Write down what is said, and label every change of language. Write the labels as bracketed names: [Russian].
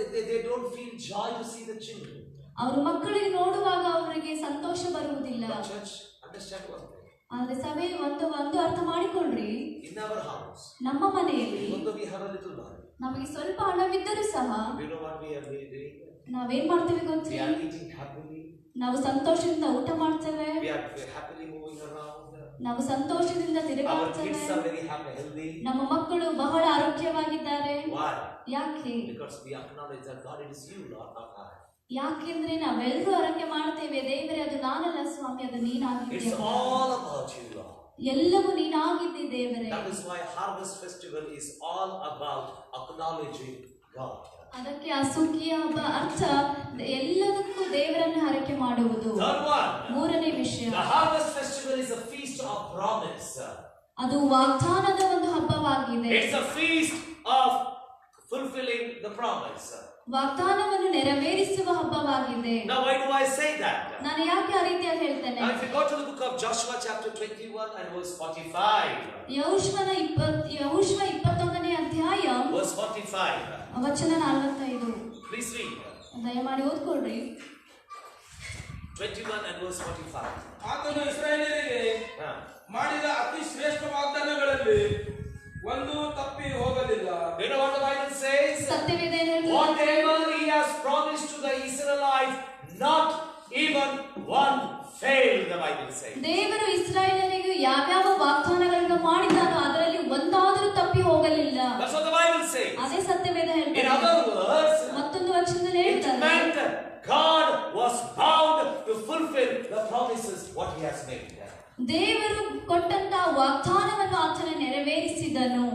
[English] They don't feel joy to see the children. [Kannada] ಅವರು ಮಕ್ಕಳಿಗೆ ನೋಡುವಾಗ ಅವರಿಗೆ ಸಂತೋಷ ಬರುವುದಿಲ್ಲ. [English] But church, understand one thing. [Kannada] ಆದ್ರೆ ಸಭೆ ಒಂದು ಅರ್ಥ ಮಾಡಿಕೊಳ್ಳ್ರಿ, [English] In our house, [Kannada] ನಮ್ಮ ಮನೆಯಲ್ಲಿ [English] even though we have a little money, [Kannada] ನಮಗೆ ಸ್ವಲ್ಪ ಹಣವಿದ್ದರೂ ಸಹ [English] you know what we are doing? [Kannada] ನಾವೇನ್ ಮಾಡ್ತೇವೆ [English] We [Kannada] ಗೊತ್ತಿ? [English] are eating happily. [Kannada] ನಾವು ಸಂತೋಷದಿಂದ ಊಟ ಮಾಡ್ತೇವೆ, [English] We are happily moving around. [Kannada] ನಾವು ಸಂತೋಷದಿಂದ [English] Our [Kannada] ತಿರುಗಾಡ್ತೇವೆ. [English] kids are very happy, healthy. [Kannada] ನಮ್ಮ ಮಕ್ಕಳು ಬಹಳ ಆರೋಗ್ಯವಾಗಿದ್ದಾರೆ. [English] Why? [Kannada] ಯಾಕೆ? [English] Because we acknowledge that God, it is you, Lord, not I. [Kannada] ಯಾಕೆಂದ್ರೆ ನಾವೆಲ್ಲರೂ ಆರೋಗ್ಯ ಮಾಡ್ತೇವೆ, ದೇವರೇ ಅದು ನಾನಲ್ಲ ಸ್ವಾಮಿ, ಅದು [English] It's [Kannada] ನೀನಾಗಿದ್ದೀಯ. [English] all about you, Lord. [Kannada] ಎಲ್ಲವೂ ನೀನಾಗಿದ್ದಿ ದೇವರೇ. [English] That is why Harvest Festival is all about acknowledging God. [Kannada] ಅದಕ್ಕೆ ಆ ಸುಗ್ಗಿಯ ಹಬ್ಬ ಅರ್ಥ ಎಲ್ಲದಕ್ಕೂ ದೇವರನ್ನು ಹರಕೆ ಮಾಡುವುದು. [English] Third one, [Kannada] ಮೂರನೇ ವಿಷಯ, [English] the Harvest Festival is a feast of promise. [Kannada] ಅದು ವಾಗ್ದಾನದ ಒಂದು ಹಬ್ಬವಾಗಿದೆ. [English] It's a feast of fulfilling the promise. [Kannada] ವಾಗ್ದಾನವನ್ನು ನೆರವೇರಿಸುವ ಹಬ್ಬವಾಗಿದೆ. [English] Now, why do I say that? [Kannada] ನಾನು ಯಾಕೆ ಆ ರೀತಿಯಾಗಿ ಹೇಳ್ತೇನೆ? [English] Now, if you go to the book of Joshua, chapter 21 and verse 45. [Kannada] ಯೆಹೋಶುವ 21ನೇ ಅಧ್ಯಾಯ [English] Verse 45. [Kannada] ವಚನ 45. [English] Please read. [Kannada] ದಯಮಾಡಿ ಓದ್ಕೊಳ್ರಿ. [English] 21 and verse 45. [Kannada] ಆತನು ಇಸ್ರಾಯೇಲರಿಗೆ [English] Yeah. [Kannada] ಮಾಡಿದ ಅತಿ ಶ್ರೇಷ್ಠ ವಾಗ್ದಾನಗಳಲ್ಲಿ ಒಂದು ತಪ್ಪಿ ಹೋಗಲಿಲ್ಲ. [English] You know what the Bible says? [Kannada] ಸತ್ಯವೇದ ಏನು ಹೇಳ್ತದೆ? [English] Whatever he has promised to the Israelites, not even one failed, the Bible says. [Kannada] ದೇವರು ಇಸ್ರಾಯೇಲರಿಗೆ ಯಾವ್ಯಾವ ವಾಗ್ದಾನಗಳನ್ನು ಮಾಡಿದಾನೋ ಅದರಲ್ಲಿ ಒಂದಾದರೂ ತಪ್ಪಿ ಹೋಗಲಿಲ್ಲ. [English] That's what the Bible says. [Kannada] ಅದೇ ಸತ್ಯವೇದ [English] In [Kannada] ಹೇಳ್ತದೆ. [English] other words, [Kannada] ಮತ್ತೊಂದು ವಚನದಲ್ಲಿ [English] it [Kannada] ಹೇಳ್ತಾರೆ, [English] meant God was bound to fulfill the promises what he has made. [Kannada] ದೇವರು ಕೊಟ್ಟಂತ ವಾಗ್ದಾನವನ್ನು ಆತನು ನೆರವೇರಿಸಿದನು.